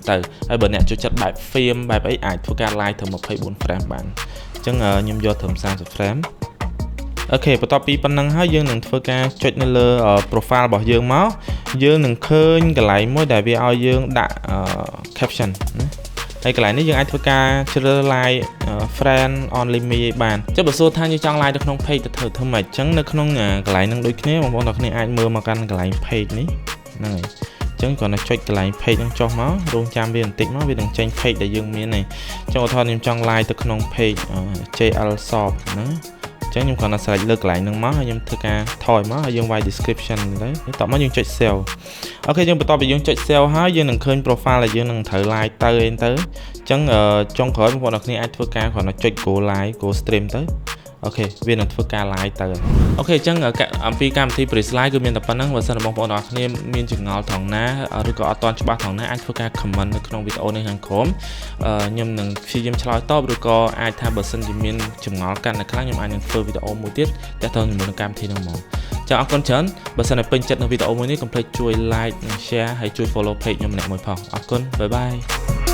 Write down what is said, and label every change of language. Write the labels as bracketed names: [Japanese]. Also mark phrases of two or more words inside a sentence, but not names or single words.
[Khmer] ទៅហើយបើអ្នកចូលចិត្តបែប film បែបអីអាចធ្វើការ live ត្រឹម24 frame បានអញ្ចឹងខ្ញុំយកត្រឹម30 frame អូខេបន្ទាប់ពីប៉ុណ្ណឹង ហើយយើងនឹងធ្វើការចុចនៅលើ profile របស់យើងមកយើងនឹងឃើញកន្លែងមួយដែលវាឲ្យយើងដាក់ caption ណាហើយកន្លែងនេះយើងអាចធ្វើការជ្រើស [English] live friend only me [Khmer] បានចុះបើសួរថាយើងចង់ live ទៅក្នុង page ទៅធ្វើម៉េចអញ្ចឹងនៅក្នុងកន្លែងហ្នឹងដូចគ្នាបងប្អូនទាំងគ្នាអាចមើលមកកាន់កន្លែង page នេះហ្នឹងហើយអញ្ចឹងគ្រាន់តែចុចកន្លែង page ហ្នឹងចុះមករងចាំវាបន្តិចមកវានឹងចេញ page ដែលយើងមានហ្នឹងចុះឧទាហរណ៍ខ្ញុំចង់ live ទៅក្នុង page JL Shop ណាអញ្ចឹ ចឹងខ្ញុំគ្រាន់តែ select លើកន្លែងហ្នឹងមកហើយខ្ញុំធ្វើការថយមកហើយយើងវាយ description ទៅតោះមកយើងចុច save អូខេយើងបន្ទាប់ពីយើងចុច save ហើយយើងនឹងឃើញ profile ដែលយើងនឹង ត្រូវ live ទៅអីទៅចឹងចុងក្រោយបងប្អូនអរគ្នាអាចធ្វើការគ្រាន់តែចុច [English] go live go stream [Khmer] ទៅអូខេវានឹងធ្វើការ live ទៅអូខេអញ្ចឹងអំពីកម្មវិធី Breeze Live គឺមានតែប៉ុណ្្នឹងបើសិនបងប្អូនអរគ្នាមានចម្ងល់ត្រង់ណាឬក៏អត់ទាន់ច្បាស់ត្រង់ណាអាចធ្វើការ comment នៅក្នុងវីដេអូនេះខាងក្រោមខ្ញុំនឹងព្យាយាមឆ្លើយតបឬក៏អាចថាបើសិនជាមានចម្ងល់កាន់តែខ្លាំងខ្ញុំអាចនឹងធ្វើវីដេអូមួយទៀតទាក់ទងជាមួយនឹងកម្មវិធីហ្នឹងមកចាអរគុណច្រើនបើសិនតែពេញចិត្តនៅវីដេអូមួយនេះកុំភ្លេចជួយ like និង share ហើយជួយ follow page ខ្ញុំម្នាក់មួយផងអរគុណបាយបាយ